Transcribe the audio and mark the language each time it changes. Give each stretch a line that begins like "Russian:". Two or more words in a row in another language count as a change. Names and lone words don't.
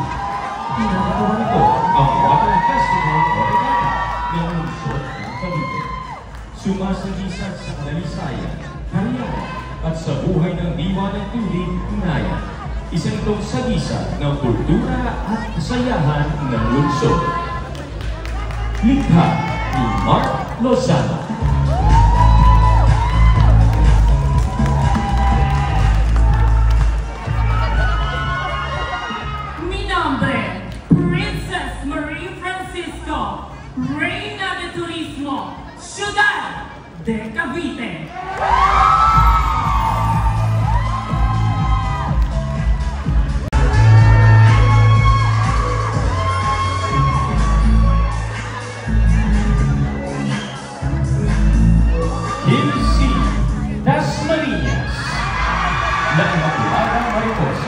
Filipino: Pinagawa nito ang Water Festival Oregana ng lungsod ng Cavite. Sumasagisag sa kadalisayan, kariyera at sa buhay ng diwa ng tubig, Naya. Isa itong sagisag ng kultura at kasayahan ng lungsod. Likha ni Mark Lozano.
Spanish: Mi nombre, Princess Marie Francisco, Reina de Turismo, Ciudad de Cavite.
Filipino: Hilsi, Dasmariñas, ng Makuladang Mariposa.